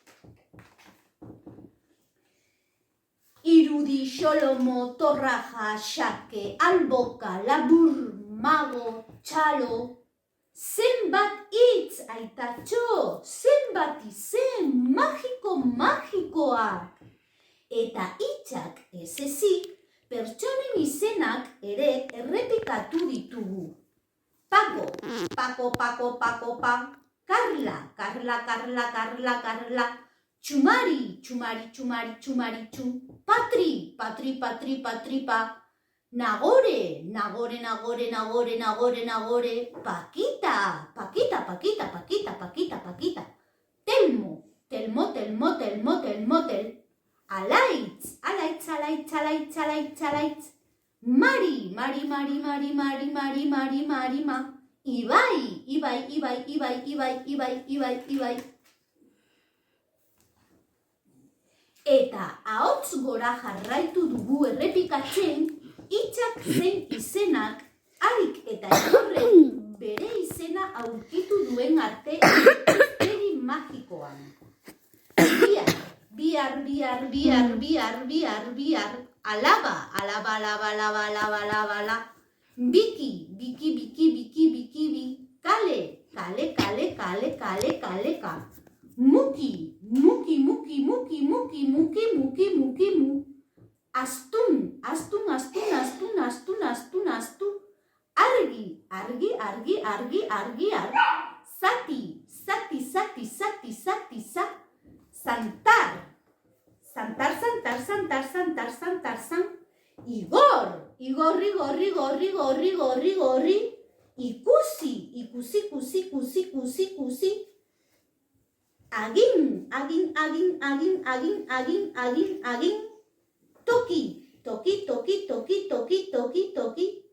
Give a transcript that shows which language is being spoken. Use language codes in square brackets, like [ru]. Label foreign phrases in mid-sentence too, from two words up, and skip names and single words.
[eu] Irudi, xolomo, torraja, xake, alboka, labur, mago, txalo. Zenbat hitz, aitatxo, zenbat izen, magiko, magikoak. Eta hitzak ez ezik, pertsonen izenak ere errepikatu ditugu. Pako, pako, pako, pako, pa. Karla, karla, karla, karla, karla. Txumari, txumari, txumari, txumari, txu. Patri, patri, patri, patri, pa. Nagore, nagore, nagore, nagore, nagore, nagore. Pakita, pakita, pakita, pakita, pakita, pakita. Telmo, telmo, telmo, telmo, telmo, tel. Alaitz, alaitz, alaitz, alaitz, alaitz, alaitz. Mari, mari, mari, mari, mari, mari, mari, mari, ma. Ibai, ibai, ibai, ibai, ibai, ibai, ibai, ibai. Eta ahots gora jarraitu dugu errepikatzen, hitzak zein izenak, harik eta igorrek bere izena aurkitu duen arte hiztegi magikoan. Biar, biar, biar, biar, biar, biar, biar, alaba, alaba, alaba, alaba, alaba, alaba, alaba. Biki, biki, biki, biki, biki, bi. Kale, kale, kale, kale, kale, kale, ka. Muki, muki, muki, muki, muki, muki, muki, muki, mu. Astun, astun, astun, astun, astun, astun, astun. Argi, argi, argi, argi, argi, argi. Zati, zati, zati, zati, zati, za. Santar, santar, santar, santar, santar, santar, san. Igor, igor, igor, igor, igor, igor, igor. Ikusi, ikusi, ikusi, ikusi, ikusi, ikusi. Agin, agin, agin, agin, agin, agin, agin, agin. Toki, toki, toki, toki, toki, toki, toki.